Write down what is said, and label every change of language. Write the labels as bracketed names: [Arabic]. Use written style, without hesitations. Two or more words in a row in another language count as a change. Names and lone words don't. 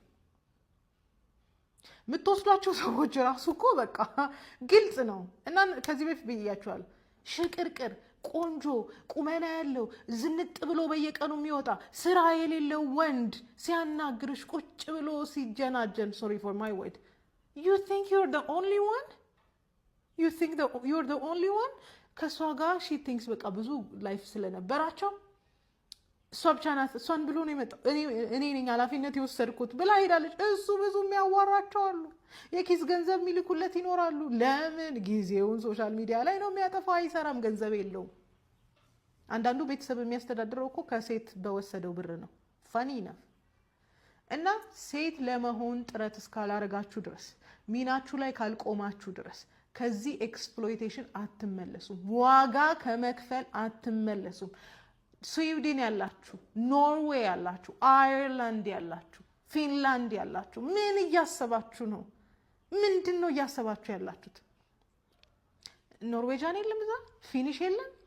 [Amharic] ምትወስዷቸው ሰዎች ራሱ እኮ በቃ ግልጽ ነው እና ከዚህ በፊት ብያችኋለሁ ሽቅርቅር ቆንጆ ቁመና ያለው ዝንጥ ብሎ በየቀኑ የሚወጣ ስራ የሌለው ወንድ ሲያናግርሽ ቁጭ ብሎ ሲጀናጀን [English] sorry for my word you think you're the only [Amharic] one ከሷ ጋር [English] she thinks [Amharic] በቃ ብዙ ላይፍ ስለነበራቸው እሷ ብቻ ናት እሷን ብሎ ነው የመጣው እኔ ነኝ ኃላፊነት የወሰድኩት ብላ ሄዳለች እሱ ብዙ የሚያዋራቸው አሉ የኪስ ገንዘብ ሚልኩለት ይኖራሉ ለምን ጊዜውን ሶሻል ሚዲያ ላይ ነው የሚያጠፋው አይሰራም ገንዘብ የለውም አንዳንዱ ቤተሰብ የሚያስተዳድረው እኮ ከሴት በወሰደው ብር ነው funny enough እና ሴት ለመሆን ጥረት እስካላረጋችሁ ድረስ ሚናችሁ ላይ ካልቆማችሁ ድረስ ከዚህ ኤክስፕሎይቴሽን አትመለሱም ዋጋ ከመክፈል አትመለሱም ስዊድን ያላችሁ ኖርዌይ ያላችሁ አየርላንድ ያላችሁ ፊንላንድ ያላችሁ ምን እያሰባችሁ ነው ምንድነው እያሰባችሁ ያላችሁት ኖርዌጃን የለም እዛ ፊኒሽ የለም